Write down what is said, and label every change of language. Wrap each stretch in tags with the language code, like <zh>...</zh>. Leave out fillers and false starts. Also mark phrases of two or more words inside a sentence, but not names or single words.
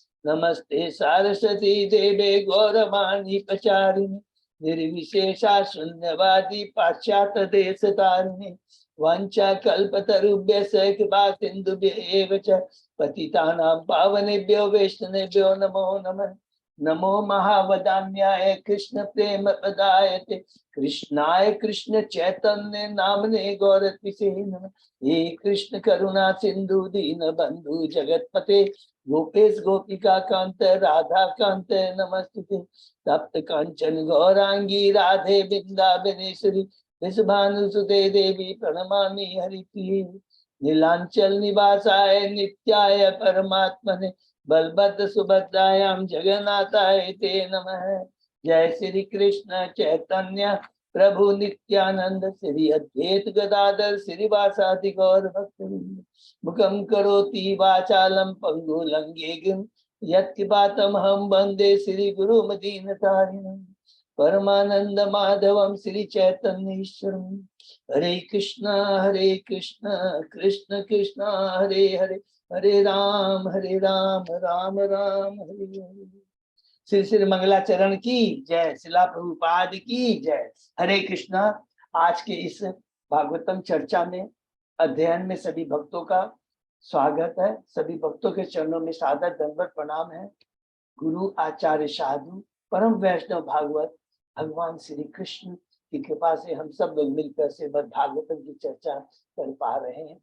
<sa>नमस्ते सारस्वती देवे गौरवाणी प्रचारिणी निर्विशेषा शून्यवादी पाश्चात्य देश तारिणी वांछा कल्पतरुभ्यश्च कृपा सिन्धुभ्येव च पतितानां पावनेभ्यो वैष्णवेभ्यो नमो नमः। नमो महावदान्याय कृष्ण प्रेम प्रदायते कृष्णाय कृष्ण चैतन्य नामने गौरतिसे नमः। हे कृष्ण करुणा सिंधु दीन बंधु जगतपते गोपेश गोपिका कांत राधा कांत नमस्ते। तप्त कांचन गौरांगी राधे वृंदावनेश्वरी वृषभानुसुते देवी प्रणमामि हरिप्रिये। नीलांचल निवासाय नित्याय परमात्मने बलभद्र सुभद्रायां जगन्नाथाय ते नमः। जय श्री कृष्ण चैतन्य प्रभु नित्यानंद श्री अद्वैत गदाधर श्रीवासादि गौर भक्तवृंद। मुखं करोति वाचालं पंगु लंघेगिं यत्कृपातमहं वन्दे श्री गुरुमदीनतारिणं परमानंद माधवं श्री चैतन्य ईश्वरं। हरे कृष्ण कृष्ण कृष्ण हरे हरे हरे राम राम राम हरे हरे।</sa> <hi>श्री श्री मंगलाचरण की जय, शिला प्रभुपाद की जय।</hi> <sa>हरे कृष्णा।</sa> <hi>आज के इस भागवतम चर्चा में अध्ययन में सभी भक्तों का स्वागत है। सभी भक्तों के चरणों में सादर दंडवत प्रणाम है। गुरु आचार्य साधु परम वैष्णव भागवत भगवान श्री कृष्ण की कृपा से हम सब लोग मिलकर श्रीमद् भागवतम की चर्चा कर पा रहे हैं।</hi>